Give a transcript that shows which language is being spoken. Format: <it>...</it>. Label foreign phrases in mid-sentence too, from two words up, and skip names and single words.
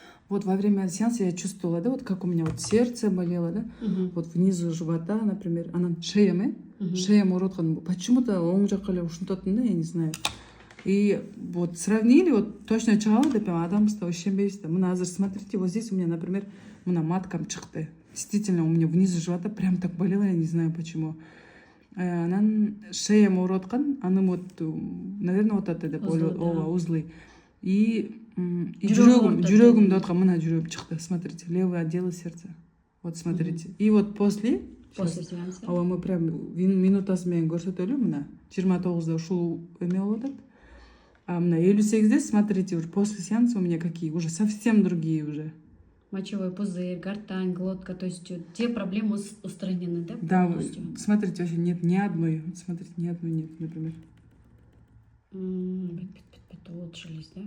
<ru>Вот во время сеанса я чувствовала, да, вот как у меня вот сердце болело, да, вот внизу живота, например,</ru> <ky>шеями уродқан. Почему-то оң жаққа эле ушинтотун да,</ky> <ru>я не знаю. И вот сравнили, вот точно</ru> <ky>чыгабы деп адамбыз да ишенбейбиз да. Мына азыр</ky> <ru>смотрите, вот здесь у меня, например,</ru> <ky>мына маткам чыкты.</ky> <ru>Действительно, у меня внизу живота прям так болело, я не знаю почему.</ru> <ky>Анан шеям ооруп, анын</ky> <ru>вот, наверное, вот это</ru> <ky>деп ойлойм, узлы. И жүрөгүм деп аткан, мына жүрөгүм чыкты.</ky> <ru>Смотрите, левый отдел сердца. Вот смотрите. И вот после сеанса. Мы прям</ru> <ky>минутасы менен көрсөтөлү, мына 29-да ушул эме болуп атат. А мына 58-де,</ky> <ru>смотрите, уже после сеанса у меня какие, уже совсем другие уже. Мочевой пузырь, гортань, глотка, то есть те проблемы устранены, да? Да, смотрите, вообще нет ни одной. Смотрите, ни одной нет, например. Улучшились, да?</ru>